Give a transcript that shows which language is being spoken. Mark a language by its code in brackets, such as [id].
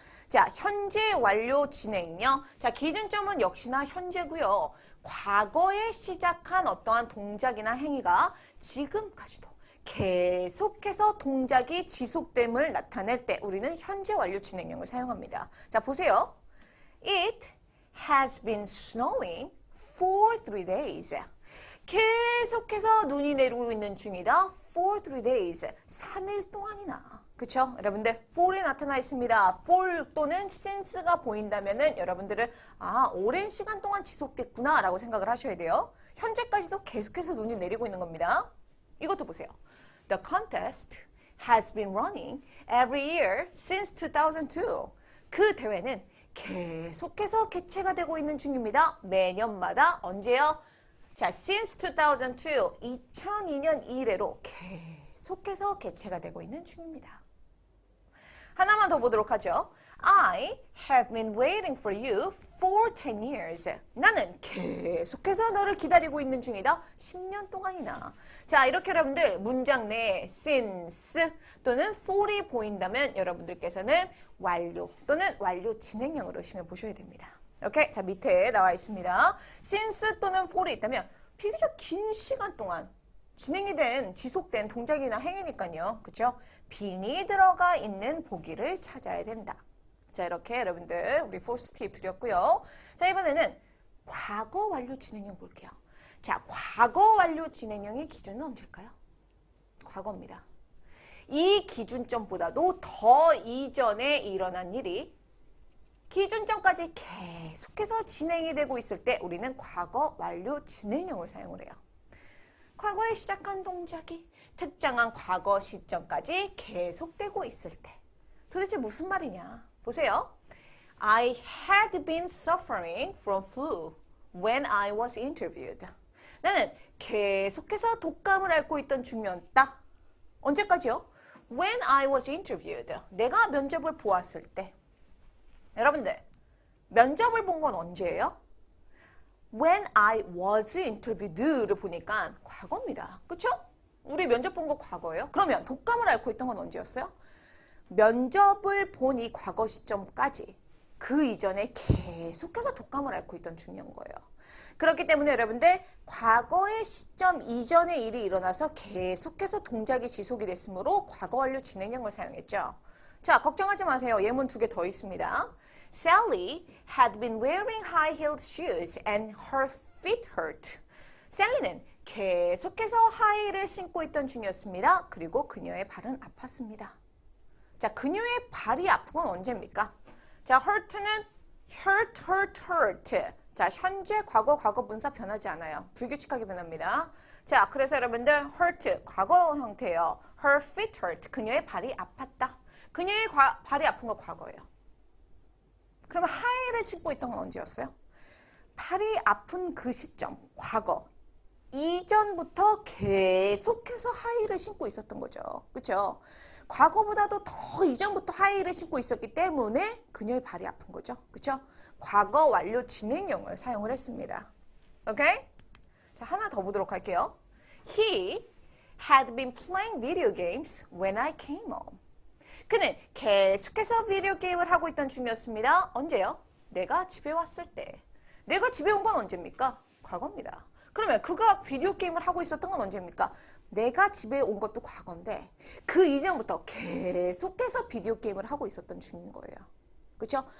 [ko] 자, 현재 완료 진행요. 자, 기준점은 역시나 현재고요. 과거에 시작한 어떠한 동작이나 행위가 지금까지도 계속해서 동작이 지속됨을 나타낼 때 우리는 현재 완료 진행형을 사용합니다. 자, 보세요. [en] It has been snowing for 3 days. [ko] 계속해서 눈이 내리고 있는 중이다. [en] For 3 days. [ko] 3일 동안이나. 그쵸? 여러분들 for이 나타나 있습니다. for 또는 since가 보인다면은 여러분들은 오랜 시간 동안 지속됐구나 라고 생각을 하셔야 돼요. 현재까지도 계속해서 눈이 내리고 있는 겁니다. 이것도 보세요. [en] The contest has been running every year since 2002. [ko] 그 대회는 계속해서 개최가 되고 있는 중입니다. 매년마다 언제요? 자, [en] since 2002, [ko] 2002년 이래로 계속해서 개최가 되고 있는 중입니다. 하나만 더 보도록 하죠. [en] I have been waiting for you for 10 years. [ko] 나는 계속해서 너를 기다리고 있는 중이다. 10년 동안이나. 자, 이렇게 여러분들 문장 내에 since 또는 for이 보인다면 여러분들께서는 완료 또는 완료 진행형으로 의심해 보셔야 됩니다. 오케이? 자, 밑에 나와 있습니다. since 또는 for이 있다면 비교적 긴 시간 동안 진행이 된, 지속된 동작이나 행위니까요. 그쵸? 빈이 들어가 있는 보기를 찾아야 된다. 자, 이렇게 여러분들 우리 포스트 팁 드렸고요. 자, 이번에는 과거 완료 진행형 볼게요. 자, 과거 완료 진행형의 기준은 언제일까요? 과거입니다. 이 기준점보다도 더 이전에 일어난 일이 기준점까지 계속해서 진행이 되고 있을 때 우리는 과거 완료 진행형을 사용을 해요. 과거에 시작한 동작이 특정한 과거 시점까지 계속되고 있을 때 도대체 무슨 말이냐? 보세요. [en] I had been suffering from flu when I was interviewed. [ko] 나는 계속해서 독감을 앓고 있던 중이었다. 언제까지요? [en] When I was interviewed. [ko] 내가 면접을 보았을 때. 여러분들, 면접을 본 건 언제예요? [en] When I was interviewed를 [ko] 보니까 과거입니다. 그쵸? 우리 면접 본 거 과거예요? 그러면 독감을 앓고 있던 건 언제였어요? 면접을 본 이 과거 시점까지 그 이전에 계속해서 독감을 앓고 있던 중이었던 거예요. 그렇기 때문에 여러분들 과거의 시점 이전의 일이 일어나서 계속해서 동작이 지속이 됐으므로 과거 완료 진행형을 사용했죠. 자, 걱정하지 마세요. 예문 2개 더 있습니다. [en] Sally had been wearing high-heeled shoes and her feet hurt. [ko] 셀리는 계속해서 하이힐을 신고 있던 중이었습니다. 그리고 그녀의 발은 아팠습니다. 자, 그녀의 발이 아픈 건 언제입니까? 자, hurt는 hurt. 자, 현재, 과거, 과거 분사 변하지 않아요. 불규칙하게 변합니다. 자, 그래서 여러분들 hurt, 과거 형태예요. [en] Her feet hurt. [ko] 그녀의 발이 아팠다. 그녀의 발이 아픈 거 과거예요. 그러면 하이힐을 신고 있던 건 언제였어요? 발이 아픈 그 시점, 과거. 이전부터 계속해서 하이힐을 신고 있었던 거죠. 그렇죠? 과거보다도 더 이전부터 하이힐을 신고 있었기 때문에 그녀의 발이 아픈 거죠. 그렇죠? 과거 완료 진행형을 사용을 했습니다. 오케이? 자, 하나 더 보도록 할게요. [en] He had been playing video games when I came home. [ko] 그는 계속해서 비디오 게임을 하고 있던 중이었습니다. 언제요? 내가 집에 왔을 때. 내가 집에 온 건 언제입니까? 과거입니다. 그러면 그가 비디오 게임을 하고 있었던 건 언제입니까? 내가 집에 온 것도 과거인데 그 이전부터 계속해서 비디오 게임을 하고 있었던 중인 거예요. 그렇죠?